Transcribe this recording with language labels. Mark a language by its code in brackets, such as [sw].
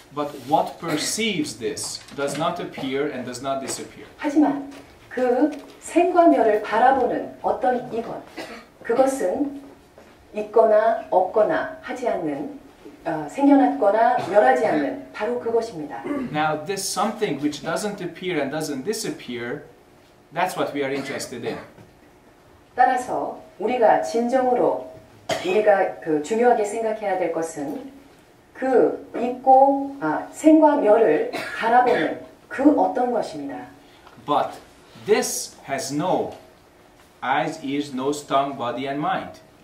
[en] But what perceives this does not appear and does not disappear. [ko] 하지만 그 생과 멸을 바라보는 어떤 이것, 그것은 있거나 없거나 하지 않는, 생겨났거나 멸하지 않는 바로 그것입니다. [en] Now this something which doesn't appear and doesn't disappear, that's what we are interested in. [ko] 따라서 우리가 진정으로 우리가 중요하게 생각해야 될 것은 그 있고 생과 멸을 바라보는 그 어떤 것입니다. [en] But this has no eyes, ears, nose, tongue, body and mind.